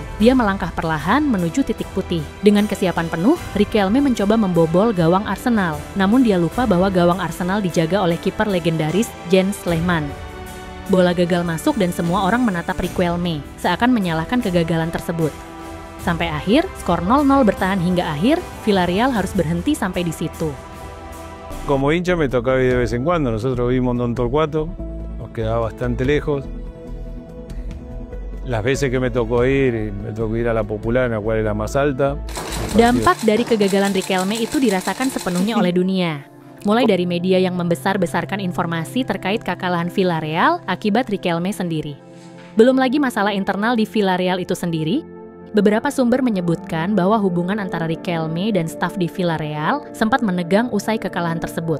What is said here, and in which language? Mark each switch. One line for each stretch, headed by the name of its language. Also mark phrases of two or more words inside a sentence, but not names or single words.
Indonesian: Dia melangkah perlahan menuju titik putih. Dengan kesiapan penuh, Riquelme mencoba membobol gawang Arsenal. Namun dia lupa bahwa gawang Arsenal dijaga oleh kiper legendaris Jens Lehmann. Bola gagal masuk dan semua orang menatap Riquelme, seakan menyalahkan kegagalan tersebut. Sampai akhir, skor 0-0 bertahan hingga akhir, Villarreal harus berhenti sampai di situ.
Spanish: Como hincha me tocaba ir de vez en cuando, nosotros vivimos en Don Torcuato, nos quedaba bastante lejos. Las veces que me tocó ir a la Popular, en la cual era más alta.
Indonesian: Dampak dari kegagalan Riquelme itu dirasakan sepenuhnya oleh dunia. Mulai dari media yang membesar-besarkan informasi terkait kekalahan Villarreal akibat Riquelme sendiri. Belum lagi masalah internal di Villarreal itu sendiri. Beberapa sumber menyebutkan bahwa hubungan antara Riquelme dan staf di Villarreal sempat menegang usai kekalahan tersebut.